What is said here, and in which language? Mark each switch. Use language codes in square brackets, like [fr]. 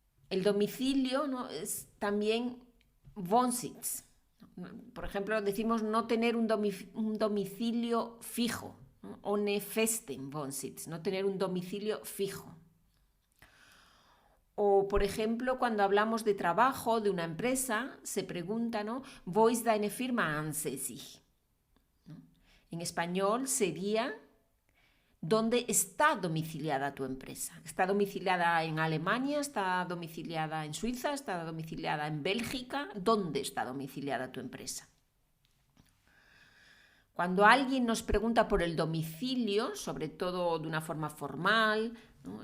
[es] El domicilio, ¿no? Es también [de] Wohnsitz. [es] Por ejemplo, decimos no tener un domicilio fijo, ¿no? [de] Ohne festen Wohnsitz, [es] no tener un domicilio fijo. O, por ejemplo, cuando hablamos de trabajo, de una empresa, se pregunta, ¿no? [de] Wo ist deine Firma ansässig? [es] ¿No? En español sería ¿dónde está domiciliada tu empresa? ¿Está domiciliada en Alemania? ¿Está domiciliada en Suiza? ¿Está domiciliada en Bélgica? ¿Dónde está domiciliada tu empresa? Cuando alguien nos pregunta por el domicilio, sobre todo de una forma formal, ¿no?